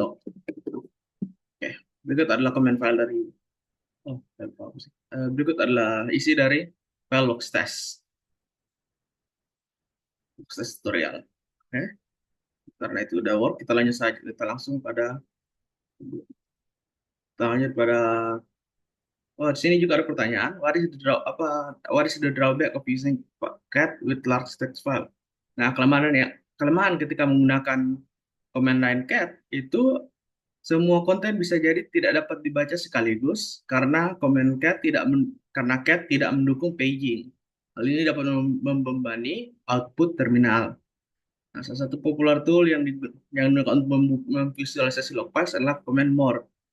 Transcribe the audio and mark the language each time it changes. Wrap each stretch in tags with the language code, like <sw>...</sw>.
<id>Oke, berikut adalah command file dari berikut adalah isi dari file logs test tutorial. Oke, karena itu udah work, kita lanjut saja. Kita lanjut pada di sini juga ada pertanyaan.</id> <en>What is the drawback of using cat with large text file?</en> <id>Nah, kelemahan ketika menggunakan command line cat itu semua konten bisa jadi tidak dapat dibaca sekaligus karena cat tidak mendukung paging. Hal ini dapat membebani output terminal. Nah, salah satu popular tool yang digunakan untuk memvisualisasi log files adalah command more.</id>